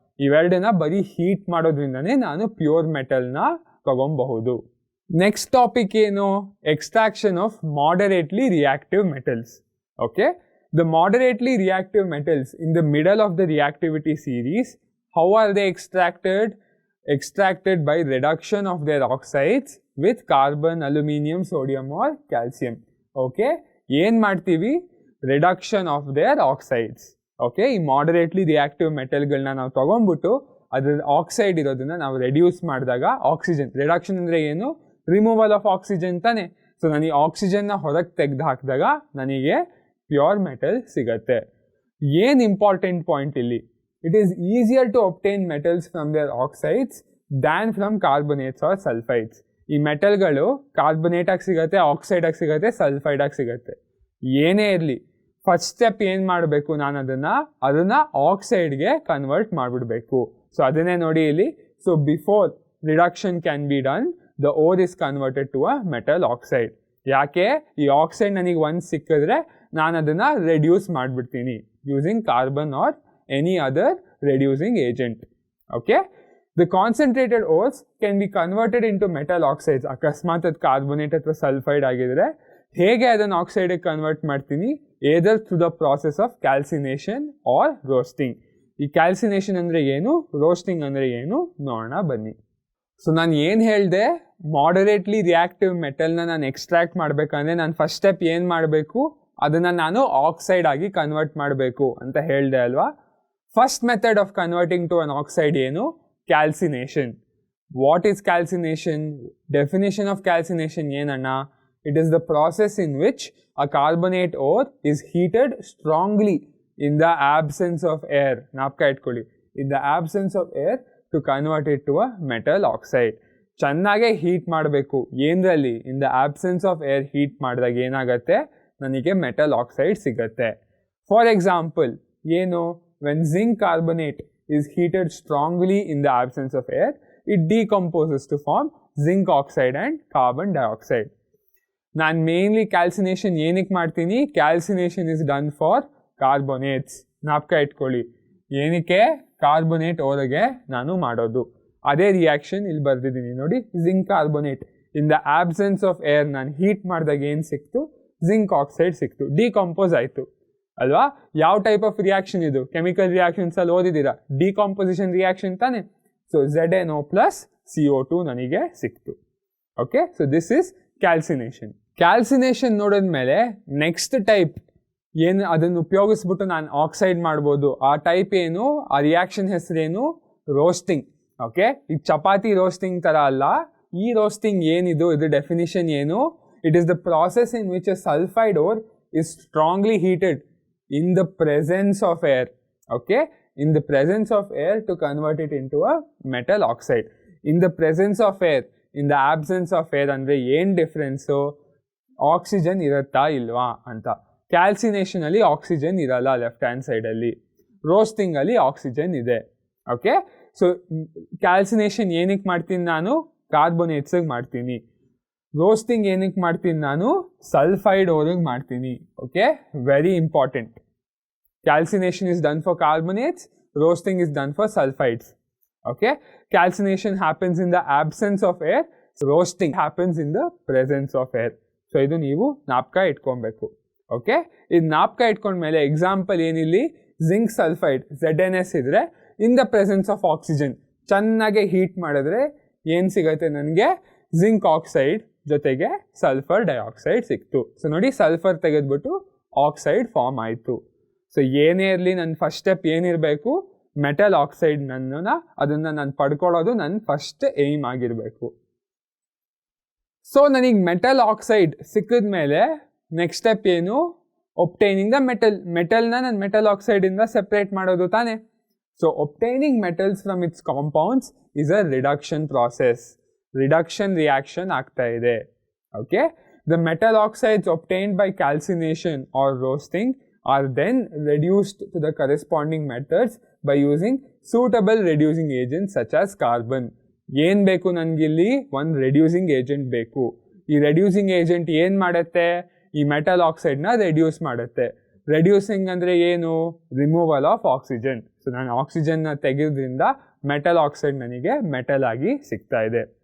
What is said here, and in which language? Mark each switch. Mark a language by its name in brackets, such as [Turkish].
[Kannada] ಇವೆರಡನ್ನ ಬರೀ ಹೀಟ್ ಮಾಡೋದ್ರಿಂದನೇ ನಾನು pure ಮೆಟಲ್ನ ತಗೊಬಹುದು. [English] Next topic ಏನು? Extraction of moderately reactive metals. Okay, the moderately reactive metals in the middle of the reactivity series, how are they extracted? extracted by reduction of their oxides with carbon, aluminum, sodium or calcium. Okay, ಏನ್ ಮಾಡ್ತೀವಿ, reduction of their oxides. [Kannada] Okay, ಈ ಮಾಡರೇಟ್ಲಿ reactive ಮೆಟಲ್ಗಳನ್ನ ನಾವು ತಗೊಂಡ್ಬಿಟ್ಟು ಅದ್ರ oxide ಇರೋದನ್ನ ನಾವು reduce ಮಾಡಿದಾಗ oxygen, reduction ಅಂದರೆ ಏನು, ರಿಮೂವಲ್ ಆಫ್ ಆಕ್ಸಿಜನ್ ತಾನೆ. ಸೊ ನಾನು ಈ ಆಕ್ಸಿಜನ್ನ ಹೊರಗೆ ತೆಗೆದು ಹಾಕಿದಾಗ ನನಗೆ ಪ್ಯೂರ್ ಮೆಟಲ್ ಸಿಗತ್ತೆ. ಏನು ಇಂಪಾರ್ಟೆಂಟ್ ಪಾಯಿಂಟ್ ಇಲ್ಲಿ, [English] it is easier to obtain metals from their oxides than from carbonates or sulfides. [Kannada] ಈ ಮೆಟಲ್ಗಳು ಕಾರ್ಬೊನೇಟ್ ಆಗಿ ಸಿಗುತ್ತೆ, ಆಕ್ಸೈಡ್ ಆಗಿ ಸಿಗುತ್ತೆ, ಸಲ್ಫೈಡ್ ಆಗಿ ಸಿಗುತ್ತೆ. ಏನೇ ಇರಲಿ, ಫಸ್ಟ್ ಸ್ಟೆಪ್ ಏನು ಮಾಡಬೇಕು, ನಾನು ಅದನ್ನು ಆಕ್ಸೈಡ್ಗೆ ಕನ್ವರ್ಟ್ ಮಾಡಿಬಿಡ್ಬೇಕು. ಸೊ ಅದನ್ನೇ ನೋಡಿ ಇಲ್ಲಿ. [English] So before reduction can be done, the ore is converted to a metal oxide. [Kannada] ಯಾಕೆ, ಈ ಆಕ್ಸೈಡ್ ನನಗೆ ಒಂದು ಸಿಕ್ಕಿದ್ರೆ ನಾನು ಅದನ್ನು ರೆಡ್ಯೂಸ್ ಮಾಡಿಬಿಡ್ತೀನಿ using carbon R [English] any other reducing agent. Okay, the concentrated ores can be converted into metal oxides. [Kannada] ಅಕಸ್ಮಾತ್ ಅದು ಕಾರ್ಬೊನೇಟ್ ಅಥವಾ ಸಲ್ಫೈಡ್ ಆಗಿದ್ರೆ ಹೇಗೆ ಅದನ್ನು ಆಕ್ಸೈಡ್ಗೆ ಕನ್ವರ್ಟ್ ಮಾಡ್ತೀನಿ, [English] either through the process of calcination or roasting. [Kannada] ಈ ಕ್ಯಾಲ್ಸಿನೇಷನ್ ಅಂದರೆ ಏನು, ರೋಸ್ಟಿಂಗ್ ಅಂದರೆ ಏನು ನೋಡೋಣ ಬನ್ನಿ. ಸೊ ನಾನು ಏನು ಹೇಳಿದೆ, ಮಾಡರೇಟ್ಲಿ ರಿಯಾಕ್ಟಿವ್ ಮೆಟಲ್ನ ನಾನು ಎಕ್ಸ್ಟ್ರಾಕ್ಟ್ ಮಾಡಬೇಕಂದ್ರೆ ನಾನು ಫಸ್ಟ್ ಸ್ಟೆಪ್ ಏನು ಮಾಡಬೇಕು, ಅದನ್ನು ನಾನು ಆಕ್ಸೈಡ್ ಆಗಿ ಕನ್ವರ್ಟ್ ಮಾಡಬೇಕು ಅಂತ ಹೇಳಿದೆ ಅಲ್ವಾ. [English] First method of converting to an oxide ಏನು, calcination. What is calcination? Definition of calcination [Kannada] ಏನಣ್ಣ? [English] It is the process in which a carbonate ore is heated strongly in the absence of air. [Kannada] ನಾಪ್ಕ ಇಟ್ಕೊಳ್ಳಿ, [English] in the absence of air to convert it to a metal oxide. [Kannada] ಚೆನ್ನಾಗೆ heat ಮಾಡಬೇಕು. ಏನರಲ್ಲಿ, [English] in the absence of air [Kannada] heat ಮಾಡಿದಾಗ ಏನಾಗುತ್ತೆ, ನನಗೆ metal oxide ಸಿಗುತ್ತೆ. [English] For example ಏನು, when zinc carbonate is heated strongly in the absence of air, it decomposes to form zinc oxide and carbon dioxide. [Kannada] ನಾನು mainly calcination ಏನಕ್ಕೆ ಮಾಡ್ತೀನಿ, [English] Calcination is done for carbonates. [Kannada] ನಾಪ್ಕ ಇಟ್ಕೊಳ್ಳಿ, ಏನಕ್ಕೆ, carbonate ಹೊರಗೆ ನಾನು ಮಾಡೋದು. ಅದೇ ರಿಯಾಕ್ಷನ್ ಇಲ್ಲಿ ಬರ್ದಿದ್ದೀನಿ ನೋಡಿ, zinc carbonate [English] in the absence of air [Kannada] ನಾನು ಹೀಟ್ ಮಾಡಿದಾಗ ಏನು ಸಿಕ್ತು, ಜಿಂಕ್ ಆಕ್ಸೈಡ್ ಸಿಕ್ತು, ಡಿಕಂಪೋಸ್ ಆಯಿತು ಅಲ್ವಾ. ಯಾವ ಟೈಪ್ ಆಫ್ ರಿಯಾಕ್ಷನ್ ಇದು, ಕೆಮಿಕಲ್ ರಿಯಾಕ್ಷನ್ಸ್ ಅಲ್ಲಿ ಓದಿದ್ದೀರಾ, ಡಿಕಾಂಪೋಸಿಷನ್ ರಿಯಾಕ್ಷನ್ ತಾನೆ. [English] so ZNO plus CO2 [Kannada] ನನಗೆ ಸಿಕ್ತು. [English] Okay, so this is calcination. [Kannada] Calcination ನೋಡಿದ್ಮೇಲೆ ನೆಕ್ಸ್ಟ್ ಟೈಪ್ ಏನು, ಅದನ್ನು ಉಪಯೋಗಿಸ್ಬಿಟ್ಟು ನಾನು ಆಕ್ಸೈಡ್ ಮಾಡ್ಬೋದು. ಆ ಟೈಪ್ ಏನು, ಆ ರಿಯಾಕ್ಷನ್ ಹೆಸರೇನು, ರೋಸ್ಟಿಂಗ್. ಓಕೆ, ಈಗ ಚಪಾತಿ ರೋಸ್ಟಿಂಗ್ ಥರ ಅಲ್ಲ, ಈ ರೋಸ್ಟಿಂಗ್ ಏನಿದು, ಇದು ಡೆಫಿನಿಷನ್ ಏನು, [English] It is the process in which a sulphide ore is strongly heated in the presence of air. Okay, in the presence of air to convert it into a metal oxide. In the presence of air, in the absence of air [Kannada] ಅಂದ್ರೆ ಏನು [English] Difference, oxygen ಇರುತ್ತಾ ಇಲ್ವಾ ಅಂತ. [Kannada] Calcination ಅಲ್ಲಿ oxygen ಇರಲ್ಲ left hand ಸೈಡಲ್ಲಿ, roasting ಅಲ್ಲಿ oxygen ಇದೆ. ಓಕೆ, ಸೊ ಕ್ಯಾಲ್ಸಿನೇಷನ್ ಏನಕ್ಕೆ ಮಾಡ್ತೀನಿ ನಾನು, ಕಾರ್ಬೋನೇಟ್ಸಿಗೆ ಮಾಡ್ತೀನಿ. ರೋಸ್ಟಿಂಗ್ ಏನಕ್ಕೆ ಮಾಡ್ತೀನಿ ನಾನು, ಸಲ್ಫೈಡ್ ಓರಿಗೆ ಮಾಡ್ತೀನಿ. [English] Okay, very important. Calcination is done for carbonates, roasting is done for sulfides. Okay, calcination happens in the absence of air, roasting happens in the presence of air. [Kannada] So idu neevu napka itkonbeku. Okay, idu napka itkonಡ್ಮೇಲೆ example ಏನಿಲ್ಲಿ, zinc sulphide ZNS ಇದ್ರೆ [English] in the presence of oxygen [Kannada] ಚೆನ್ನಾಗಿ heat ಮಾಡಿದ್ರೆ ಏನು ಸಿಗುತ್ತೆ ನನಗೆ, zinc oxide ಜೊತೆಗೆ sulphur dioxide ಸಿಕ್ತು. So ನೋಡಿ, sulphur ತೆಗೆದ್ಬಿಟ್ಟು ಆಕ್ಸೈಡ್ ಫಾರ್ಮ್ ಆಯಿತು. ಸೊ ಏನೇ ಇರಲಿ, ನನ್ನ ಫಸ್ಟ್ ಸ್ಟೆಪ್ ಏನಿರಬೇಕು, ಮೆಟಲ್ ಆಕ್ಸೈಡ್ ಅದನ್ನು ನಾನು ಪಡ್ಕೊಳ್ಳೋದು ನನ್ನ ಫಸ್ಟ್ ಏಮ್ ಆಗಿರಬೇಕು. ಸೊ ನನಗೆ ಮೆಟಲ್ ಆಕ್ಸೈಡ್ ಸಿಕ್ಕಿದ ಮೇಲೆ ನೆಕ್ಸ್ಟ್ ಸ್ಟೆಪ್ ಏನು, ಒಬ್ಟೈನಿಂಗ್ ದ ಮೆಟಲ್ನ ನಾನು ಮೆಟಲ್ ಆಕ್ಸೈಡಿಂದ ಸೆಪ್ರೇಟ್ ಮಾಡೋದು ತಾನೆ. [English] So obtaining metals from its compounds is a reduction process. [Kannada] Reduction reaction ಆಗ್ತಾ ಇದೆ. [English] Okay, the metal oxides obtained by calcination or roasting are then reduced to the corresponding methods by using suitable reducing agents such as carbon. [Kannada] ಏನು ಬೇಕು ನನಗಿಲ್ಲಿ, ಒಂದು reducing agent ಬೇಕು. ಈ reducing agent ಏನು ಮಾಡುತ್ತೆ, ಈ ಮೆಟಲ್ ಆಕ್ಸೈಡ್ನ ರೆಡ್ಯೂಸ್ ಮಾಡುತ್ತೆ. ರೆಡ್ಯೂಸಿಂಗ್ ಅಂದರೆ ಏನು, ರಿಮೂವಲ್ ಆಫ್ ಆಕ್ಸಿಜನ್. ಸೊ ನಾನು ಆಕ್ಸಿಜನ್ನ ತೆಗೆದ್ರಿಂದ ಮೆಟಲ್ ಆಕ್ಸೈಡ್ ನನಗೆ ಮೆಟಲ್ ಆಗಿ ಸಿಗ್ತಾ ಇದೆ.